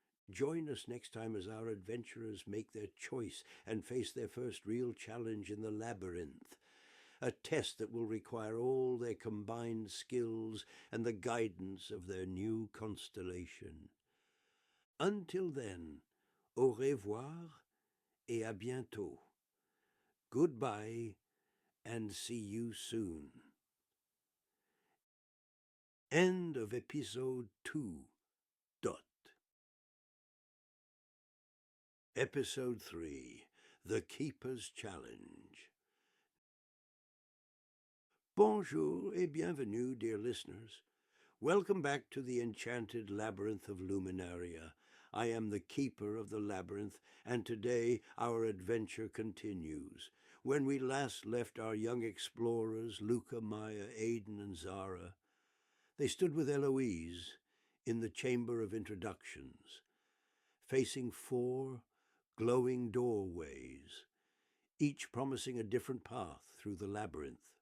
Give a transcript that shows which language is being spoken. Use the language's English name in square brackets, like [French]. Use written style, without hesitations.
[English] Join us next time as our adventurers make their choice and face their first real challenge in the labyrinth, a test that will require all their combined skills and the guidance of their new constellation. Until then, [French] au revoir et à bientôt. [English] Goodbye and see you soon. End of episode 2. Episode 3, The Keeper's Challenge. [French] Bonjour et bienvenue, [English] dear listeners. Welcome back to the Enchanted Labyrinth of Luminaria. I am the keeper of the labyrinth, and today our adventure continues. When we last left our young explorers, Luca, Maya, Aiden, and Zara, they stood with Éloïse in the Chamber of Introductions, facing 4 glowing doorways, each promising a different path through the labyrinth.